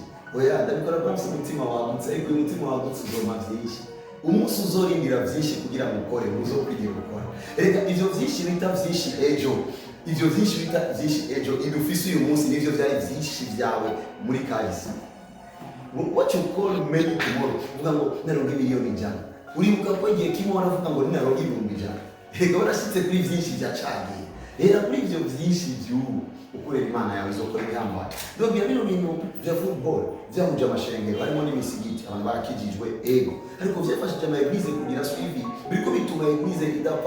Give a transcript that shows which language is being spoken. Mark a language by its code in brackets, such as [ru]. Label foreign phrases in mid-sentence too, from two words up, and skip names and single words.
[rn] Oya ndabikora kwa umutima wagutse, ariko umutima wagutse uzoma byinshi. Umunsi uzorindira byinshi kugira ngo ukore uzokwigira gukora. Reka ivyo byinshi bita byinshi ejo, ivyo byinshi bita byinshi ejo idufise uyu munsi nivyo byari byinshi byawe muri kahise. [en] What you call many tomorrow, [rn] uvuga ngo naronga miliyoni ijana, uribuka ko igihe kimwe waravuga ngo naronga ibihumbi ijana. Reka warashitse kuri byinshi byacagiye. Rero kuri ivyo byinshi by'ubu ukorera Imana yawe izokora ibihambaye. Ndabwira bino bintu bya football byahuje amashengero harimo n'imisigiti abantu barakijijwe ego, ariko byafashije ama eglise kugira suivi, biriko bituma eglise idapfa.